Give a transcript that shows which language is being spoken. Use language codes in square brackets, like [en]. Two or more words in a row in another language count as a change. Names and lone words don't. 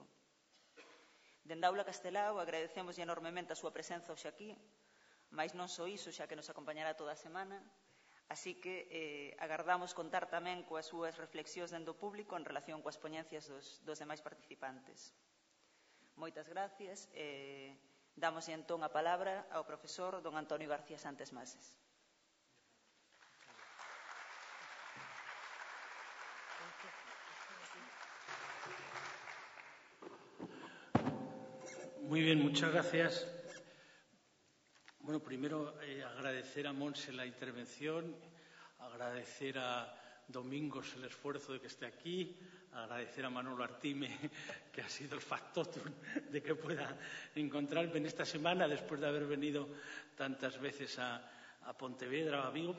[gl] Dende Aula Castelao agradecemos enormemente a súa presenza hoxe aquí, mais non só iso, xa que nos acompañará toda a semana, así que agardamos contar tamén coas súas reflexións dende o público en relación coas poñencias dos demais participantes. Moitas gracias e damos entón a palabra ao profesor don Antonio García Santes Mases. [es] Muy bien, muchas gracias. Bueno, primero agradecer a Monse la intervención, agradecer a Domingos el esfuerzo de que esté aquí, agradecer a Manolo Artime, que ha sido el factotum de que pueda encontrarme en esta semana, después de haber venido tantas veces a Pontevedra o a Vigo.